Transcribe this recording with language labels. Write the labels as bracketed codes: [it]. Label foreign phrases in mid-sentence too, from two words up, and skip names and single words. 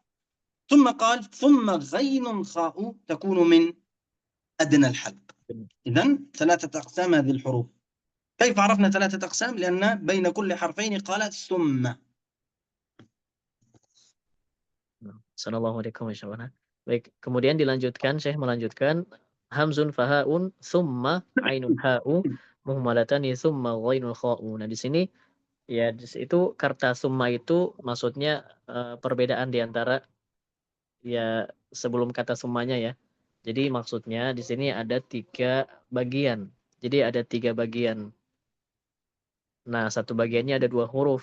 [ar] ثم قال ثم غين خاء تكون من أدنى الحلق. إذن 3 أقسام هذه الحروف. كيف عرفنا 3 أقسام؟ لأن بين كل حرفين قال ثم. السلام عليكم ورحمة الله وبركاته. [id] Baik, kemudian dilanjutkan, Syekh melanjutkan [ar] همز فهاء ثم عين حاء مهملتان ثم غين خاء. [id] Nah, di sini ya itu kata summa itu maksudnya perbedaan di antara ya sebelum kata summanya ya. Jadi maksudnya di sini ada 3 bagian. Jadi ada 3 bagian. Nah, satu bagiannya ada 2 huruf.